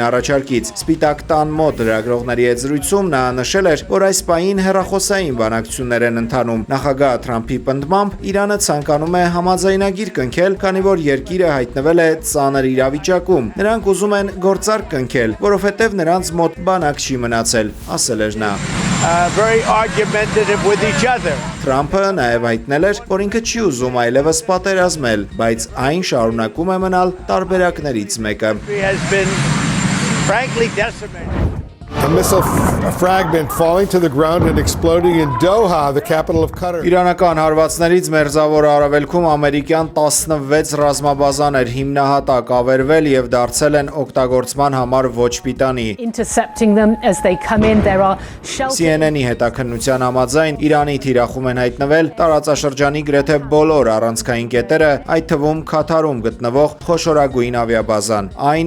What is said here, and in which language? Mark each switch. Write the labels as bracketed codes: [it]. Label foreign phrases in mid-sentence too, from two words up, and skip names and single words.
[hy] առաջարկից։ Սպիտակ տան մոտ լրագրողների հետ զրույցում նա նշել էր, որ այս պահին հեռախոսային բանակցություններ են ընթանում։ Նախագահ Թրամփի պնդմամբ Իրանը ցանկանում է համաձայնագիր կնքել, քանի որ երկիրը հայտնվել է ծանր իրավիճակում։ Նրանք ուզում են գործարք կնքել, որովհետև նրանց մոտ բանակ չի մնացել, ասել էր նա։ Թրամփը նաև հայտնել էր, որ ինքը չի ուզում այլևս պատերազմել, բայց այն շարունակում է մնալ տարբերակներից մեկը։ [en] A missile fragment falling to the ground and exploding in Doha, the capital of Qatar. [hy] Իրանական հարվածներից մերձավոր արևելքում ամերիկյան 16 ռազմաբազաներ հիմնահատակ ավերվել եւ դարձել են օգտագործման համար ոչ պիտանի։ CNN-ի հետաքննության համաձայն Իրանի թիրախում են հայտնվել տարածաշրջանի գրեթե բոլոր առանցքային կետերը, այդ թվում Քաթարում գտնվող խոշորագույն ավիաբազան։ Այն